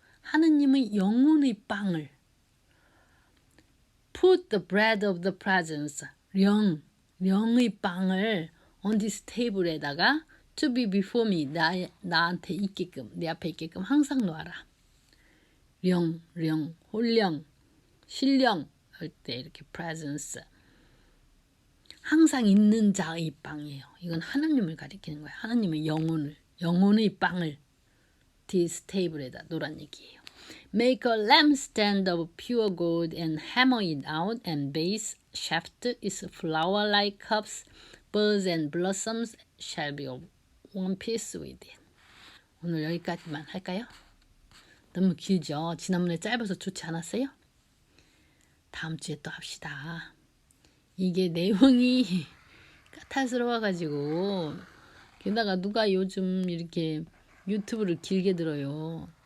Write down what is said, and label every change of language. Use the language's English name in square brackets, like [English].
[Korean] 하느님의 영혼의 빵을 [English] Put the bread of the presence. [Korean] 령의 빵을 [English] on this table [Korean] 에다가 [English] to be before me. [Korean] 나한테 있게끔, 내 앞에 있게끔 항상 놓아라. 령, 홀령, 신령 할 때 이렇게 presence. 항상 있는 자의 빵이에요. 이건 하나님을 가리키는 거예요. 하나님의 영혼의 빵을 [English] this table [Korean] 에다 놓으란 얘기예요. [English] Make a lampstand of pure gold and hammer it out and base shaft its flower-like cups, birds and blossoms shall be of one piece with it. [Korean] 오늘 여기까지만 할까요? 너무 길죠? 지난번에 짧아서 좋지 않았어요? 다음 주에 또 합시다. 이게 내용이 까탈스러워가지고 게다가 누가 요즘 이렇게 유튜브를 길게 들어요.